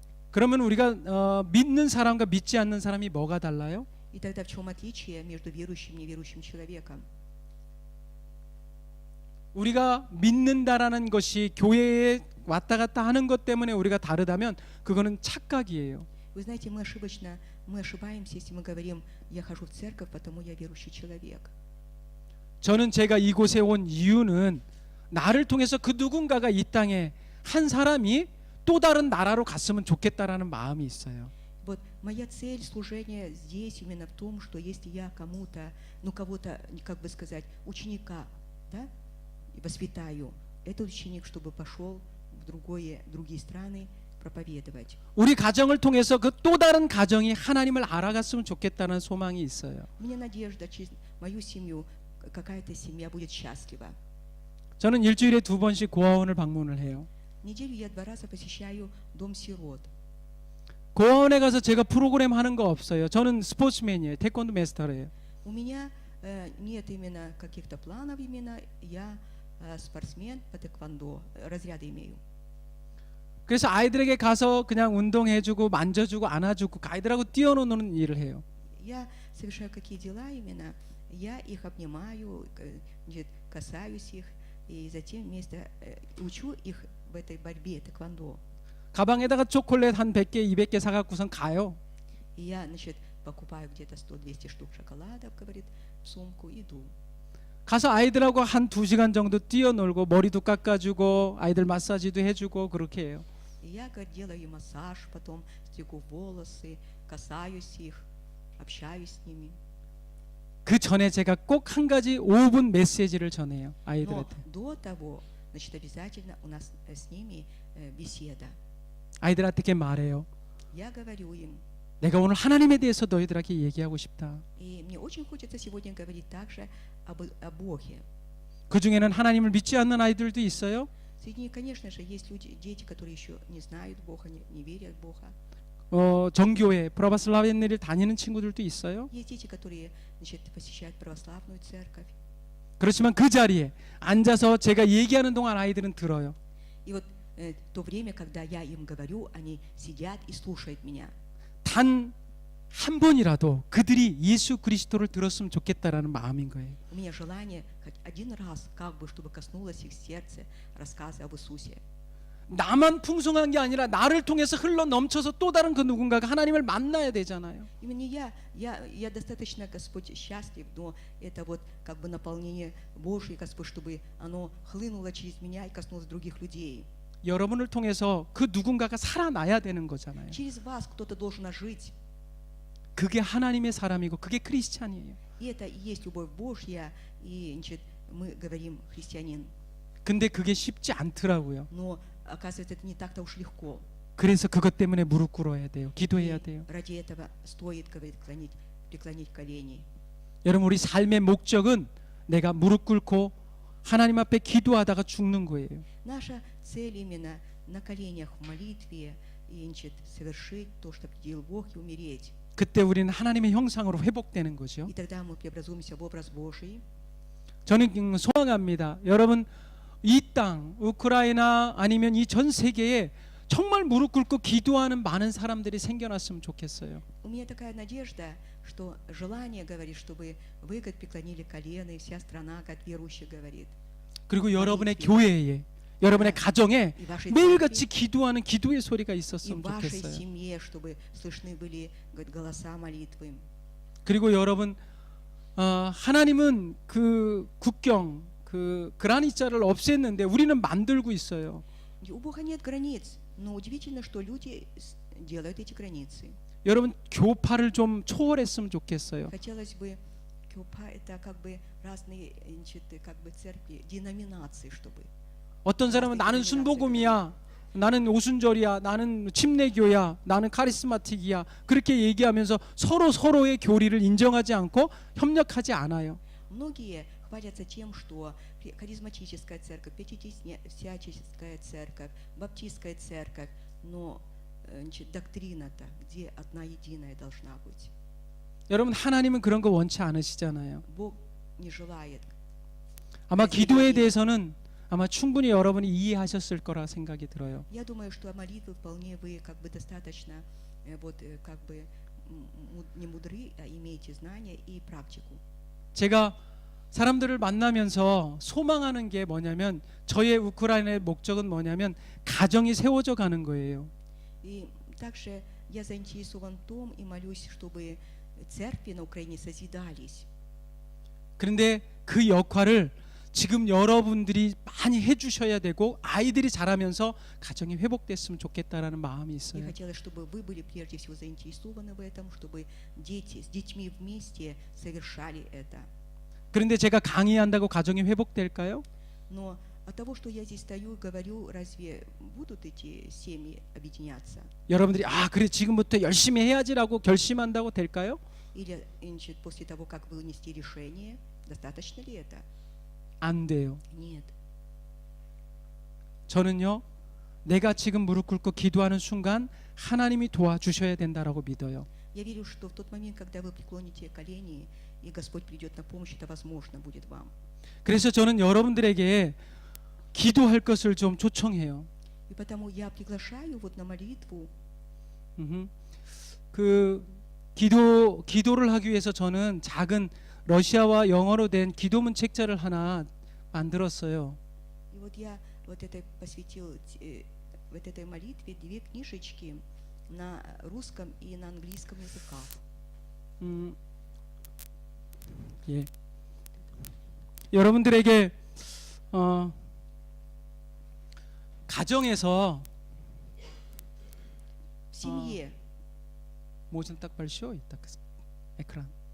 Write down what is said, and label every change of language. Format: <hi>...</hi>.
<ko>그러면 우리가 믿는 사람과 믿지 않는 사람이 뭐가 달라요?</ko> <ru>И тогда в чем отличие между верующим и неверующим человеком?</ru> <ko>우리가 믿는다라는 것이 교회에 왔다 갔다 하는 것 때문에 우리가 다르다면 그거는 착각이에요.</ko> <ru>Вы знаете, мы ошибаемся, если мы говорим, я хожу в церковь, потому я верующий человек.</ru> <ko>저는 제가 이곳에 온 이유는 나를 통해서 그 누군가가 이 땅에 한 사람이 또 다른 나라로 갔으면 좋겠다라는 마음이 있어요.</ko> <ru>Вот моя цель служения здесь именно в том, что если я кому-то, кого-то, как бы сказать, ученика, да, воспитаю, этот ученик, чтобы пошел в другие страны проповедовать.</ru> <ko>우리 가정을 통해서 그 또 다른 가정이 하나님을 알아갔으면 좋겠다는 소망이 있어요.</ko> <ru>У меня надежда, через мою семью какая-то семья будет счастлива.</ru> <ko>저는 일주일에 2번씩 고아원을 방문을 해요.</ko> <ru>Неделю я 2 раза посещаю дом сирот.</ru> <ko>고아원에 가서 제가 프로그램 하는 거 없어요. 저는 스포츠맨이에요. 태권도 마스터예요.</ko> <ru>У меня нет именно каких-то планов именно, я спортсмен по тэквондо, разряды имею.</ru> <ko>그래서 아이들에게 가서 그냥 운동해주고 만져주고 안아주고 아이들하고 뛰어노는 일을 해요.</ko> <ru>Я совершаю какие дела именно, я их обнимаю, касаюсь их, и затем вместе учу их в этой борьбе тэквондо.</ru> <ko>가방에다가 초콜릿 한 100개, 200개 사갖고선 가요.</ko> <ru>И я, покупаю где-то 100-200 штук шоколадов, говорит, в сумку, иду.</ru> <ko>가서 아이들하고 한 2시간 정도 뛰어놀고 머리도 깎아주고 아이들 마사지도 해주고 그렇게 해요.</ko> <ru>И я делаю массаж, потом стригу волосы, касаюсь их, общаюсь с ними.</ru> <ko>그 전에 제가 꼭 한 가지 5분 메시지를 전해요.</ko> <ru>Но</ru> <ko>아이들한테.</ko> <ru>до того, обязательно у нас с ними беседа.</ru> <ko>아이들한테 이렇게 말해요.</ko> <ru>Я говорю им,</ru> <ko>내가 오늘 하나님에 대해서 너희들에게 얘기하고 싶다.</ko> <ru>и мне очень хочется сегодня говорить также о Боге.</ru> <ko>그 중에는 하나님을 믿지 않는 아이들도 있어요.</ko> <ru>Среди них, конечно же, есть дети, которые еще не знают Бога, не верят в Бога.</ru> <ko>정교회, 프라바슬라비아를 다니는 친구들도 있어요.</ko> <ru>Есть дети, которые посещают православную церковь.</ru> <ko>그렇지만 그 자리에 앉아서 제가 얘기하는 동안 아이들은 들어요.</ko> <ru>И вот то время, когда я им говорю, они сидят и слушают меня.</ru> <ko>단 한 번이라도 그들이 예수 그리스도를 들었으면 좋겠다라는 마음인 거예요.</ko> <ru>У меня желание хоть один раз, как бы, чтобы коснулось их сердца рассказы об Иисусе.</ru> <ko>나만 풍성한 게 아니라 나를 통해서 흘러 넘쳐서 또 다른 그 누군가가 하나님을 만나야 되잖아요.</ko> <ru>Именно я достаточно, Господь, счастлив, но это вот как бы наполнение Божье, Господь, чтобы оно хлынуло через меня и коснулось других людей.</ru> <ko>여러분을 통해서 그 누군가가 살아나야 되는 거잖아요.</ko> <ru>Через вас кто-то должен ожить.</ru> <ko>그게 하나님의 사람이고 그게 크리스찬이에요.</ko> <ru>И это и есть любовь Божья, и мы говорим христианин.</ru> <ko>근데 그게 쉽지 않더라고요.</ko> <ru>Но оказывается, это не так-то уж легко.</ru> <ko>그래서 그것 때문에 무릎 꿇어야 돼요. 기도해야 돼요.</ko> <ru>Ради этого стоит, говорит, преклонить колени.</ru> <ko>여러분 우리 삶의 목적은 내가 무릎 꿇고 하나님 앞에 기도하다가 죽는 거예요.</ko> <ru>Наша цель именно на коленях в молитве и совершить то, что делал Бог, и умереть.</ru> <ko>그때 우리는 하나님의 형상으로 회복되는 거죠.</ko> <ru>И тогда мы преобразуемся в образ Божий.</ru> <ko>저는 소망합니다. 여러분 이 땅, 우크라이나 아니면 이 전 세계에 정말 무릎 꿇고 기도하는 많은 사람들이 생겨났으면 좋겠어요.</ko> <ru>У меня такая надежда, что желание говорит, чтобы вы как преклонили колено, и вся страна как верующая говорит.</ru> <ko>그리고 여러분의 교회에, 여러분의 가정에</ko> <ru>И вашей</ru> <ko>매일같이</ko> <ru>церкви,</ru> <ko>기도하는 기도의 소리가</ko> <ru>и в</ru> <ko>있었으면</ko> <ru>вашей</ru> <ko>좋겠어요.</ko> <ru>семье, чтобы слышны были говорит, голоса молитвы.</ru> <ko>그리고 여러분, 하나님은 그 국경, 그 그라니자를 없앴는데 우리는 만들고 있어요.</ko> <ru>И у Бога нет границ, но удивительно, что люди делают эти границы.</ru> <ko>여러분, 교파를 좀 초월했으면 좋겠어요.</ko> <ru>Хотелось бы, кюпа это как бы разные значит, как бы церкви, деноминации, чтобы.</ru> <ko>어떤 사람은 나는 순복음이야, 나는 오순절이야, 나는 침례교야, 나는 카리스마틱이야, 그렇게 얘기하면서 서로 서로의 교리를 인정하지 않고 협력하지 않아요.</ko> <ru>Многие хвалятся тем, что харизматическая церковь, пятидесятническая церковь, баптистская церковь, но значит, доктрина-то, где одна единая должна быть.</ru> <ko>여러분, 하나님은 그런 거 원치 않으시잖아요.</ko> <ru>Бог не желает.</ru> <ko>아마 기도에 대해서는 아마 충분히 여러분이 이해하셨을 거라 생각이 들어요.</ko> <ru>Я думаю, что молитвы вполне вы как бы достаточно вот как бы не мудры, а имеете знания и практику.</ru> <ko>제가 사람들을 만나면서 소망하는 게 뭐냐면, 저의 우크라이나의 목적은 뭐냐면 가정이 세워져 가는 거예요.</ko> <ru>И также я заинтересован в том и молюсь, чтобы церкви на Украине созидались.</ru> <ko>그런데 그 역할을 지금 여러분들이 많이 해주셔야 되고, 아이들이 자라면서 가정이 회복됐으면 좋겠다라는 마음이</ko> <ru>Я</ru> <ko>있어요.</ko> <ru>хотела, чтобы вы были прежде всего заинтересованы в этом, чтобы дети с детьми вместе совершали это.</ru> <ko>그런데 제가 강의한다고 가정이 회복될까요?</ko> <ru>Но от того, что я здесь стою и говорю, разве будут эти семьи объединяться?</ru> <ko>여러분들이 그래 지금부터 열심히 해야지라고 결심한다고 될까요?</ko> <ru>Или значит, после того, как вы вынести решение, достаточно ли это?</ru> <ko>안 돼요.</ko> <ru>Нет.</ru> <ko>저는요, 내가 지금 무릎 꿇고 기도하는 순간 하나님이 도와주셔야 된다라고 믿어요.</ko> <ru>Я верю, что в тот момент, когда вы преклоните колени, и Господь придет на помощь, это возможно будет вам.</ru> <ko>그래서 저는 여러분들에게 기도할 것을 좀 초청해요.</ko> <ru>И потому я приглашаю вот на молитву.</ru> <ko>그 기도를 하기 위해서 저는 작은 러시아와 영어로 된 기도문 책자를 하나 만들었어요.</ko> <ru>И вот я вот это посвятил вот этой молитве 2 книжечки на русском и на английском языках.</ru> <ko>예. 여러분들에게 가정에서</ko> <ru>В семье. 모션 딱 발쇼 있다. 에크란.</ru>